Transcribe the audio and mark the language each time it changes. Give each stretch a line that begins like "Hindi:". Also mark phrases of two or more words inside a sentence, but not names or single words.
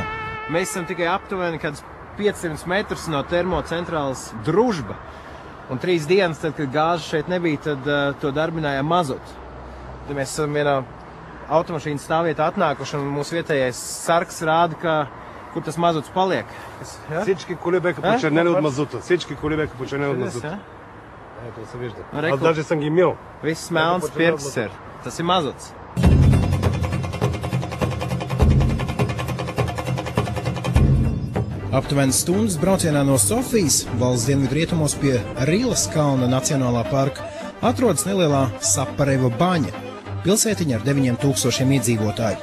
Latvian: Mēs esam tikai aptuveni 500 metrus no termocentrālas Družba, un 3 dienas, tad, kad gāze šeit nebija, tad to darbināja mazutu. Tad mēs esam vienā automašīnas stāvvietā atnākuši, un mūsu vietējais sargs rāda, kur tas mazuts paliek.
Bulgarian: Всички коли бяха почернели от мазута. Всички коли бяха почернели от мазута. Ето се вижда. Аз даже съм ги мил.
Latvian: Viss melns pirksts ir. Tas ir mazuts. Aptuveni stundas braucienā no Sofijas, valsts dienvidrietumos pie Rīlas kalna Nacionālā parka, atrodas nelielā Sapareva baņa, pilsētiņa ar 9000 iedzīvotāju.